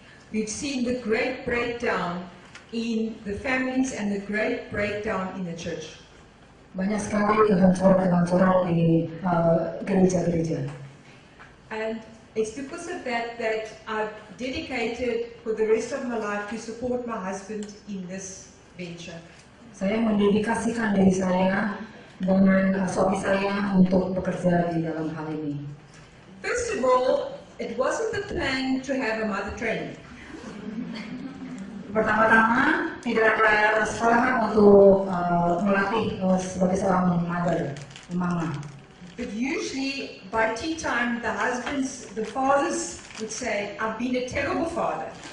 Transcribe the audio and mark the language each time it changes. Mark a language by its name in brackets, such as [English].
[English] We've seen the great breakdown in the families and the great breakdown in the church. [Indonesian] Banyak sekali kehancuran di gereja-gereja. [English] And it's because of that I've dedicated for the rest of my life to support my husband in this venture. [Indonesian] Saya mendedikasikan diri saya dengan suami saya untuk bekerja di dalam hal ini. [English] First of all, it wasn't the plan to have a mother training. [Indonesian] Pertama-tama tidak ada sekolah untuk melatih sebagai seorang mama. [English] But usually by tea time, the fathers would say, "I've been a terrible father.